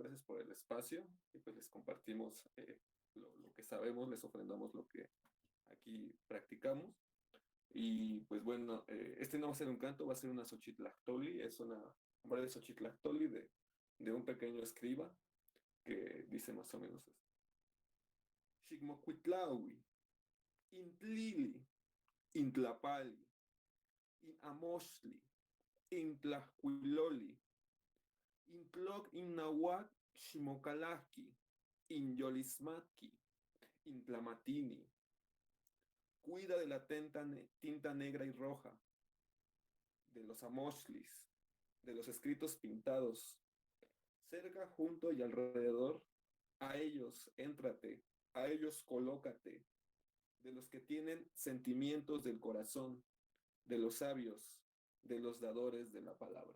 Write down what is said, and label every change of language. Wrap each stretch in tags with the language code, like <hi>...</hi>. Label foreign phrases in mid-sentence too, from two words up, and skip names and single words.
<es>Gracias por el espacio y pues les compartimos lo que sabemos, les ofrendamos lo que aquí practicamos. Y pues bueno, este no va a ser un canto, va a ser una Xochitlactoli, es una breve Xochitlactoli de un pequeño escriba que dice más o menos esto.</es> <nah>Xigmocuitlaui, Intlili, Intlapali, Inamoshli, Intlajcuiloli, Intloc Innahuac Ximocalahqui, Inyolismatki, Intlamatini.</nah> <es>Cuida de la tinta negra y roja, de los amoshlis, de los escritos pintados. Cerca, junto y alrededor, a ellos éntrate, a ellos colócate, de los que tienen sentimientos del corazón, de los sabios, de los dadores de la palabra.</es>